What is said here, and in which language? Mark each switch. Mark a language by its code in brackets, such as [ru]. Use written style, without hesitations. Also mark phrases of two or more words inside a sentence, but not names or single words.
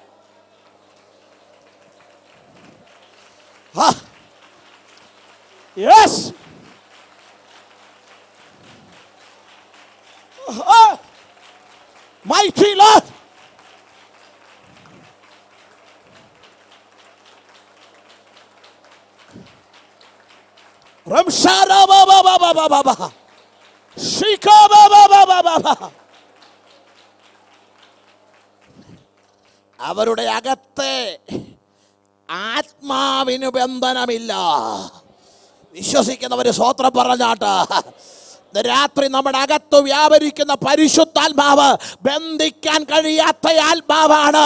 [en] യെസ് mighty Lord, Ramshara baba baba baba Shika baba baba baba. [ml] അവരുടെ അകത്തെ ആത്മാവിന് ബന്ധനമില്ല. വിശ്വസിക്കുന്നവര് സ്വോത്രം പറഞ്ഞാട്ട്. രാത്രി നമ്മുടെ അകത്ത് വ്യാപരിക്കുന്ന പരിശുദ്ധാത്മാവ് ബന്ധിക്കാൻ കഴിയാത്ത ആത്മാവാണ്.